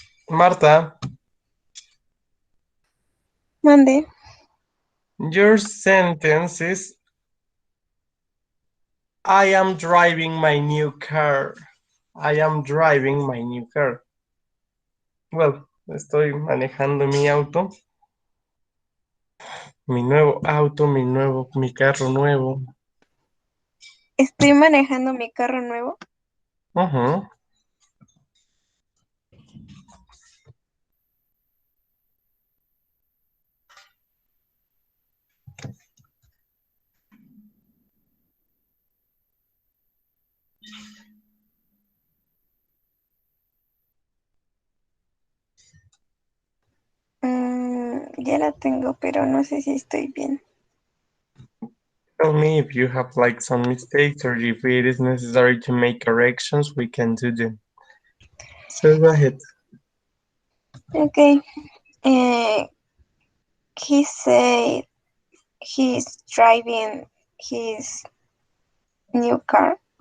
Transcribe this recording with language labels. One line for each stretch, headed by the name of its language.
English: Marta,
Spanish: Mande.
English: your sentence is I am driving my new car. I am driving my new car.
Spanish: Well, estoy manejando mi auto. Mi nuevo auto, mi carro nuevo. Estoy manejando mi carro nuevo. Ujú. Ya la tengo, pero no sé si estoy bien.
English: Tell me if you have like some mistakes or if it is necessary to make corrections, we can do them. So go ahead. Okay. He said he's driving his new car.